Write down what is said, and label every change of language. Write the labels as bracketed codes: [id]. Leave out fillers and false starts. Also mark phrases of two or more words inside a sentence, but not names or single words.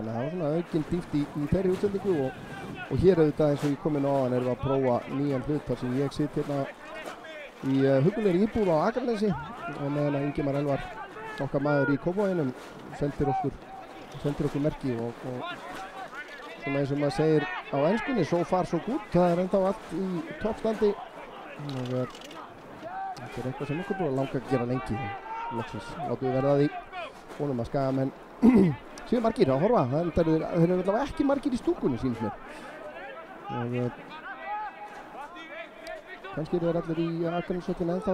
[is] Þannig að það var svona aukinn dýpt í þeirri útsendingu og hér auðvitað eins og ég kom inn á áðan erum við að prófa nýjan hlut þar sem ég sitt hérna í hugulegri íbúð á Akranesi og meðan að Ingimar Elvar, okkar maður í Kópavoginum, sendir okkur merki og svona eins og maður segir á enskunni, [en] so far so good. [is] Það er ennþá allt í toppstandi og þetta er eitthvað sem okkur búið að langa að gera lengi. Loksins látum við verða því vonum að Skagamenn séu margir að horfa. Þeir eru allavega ekki margir í stúkunni sýnist mér. Og kannski eru þeir allir í Akranesvöllin ennþá.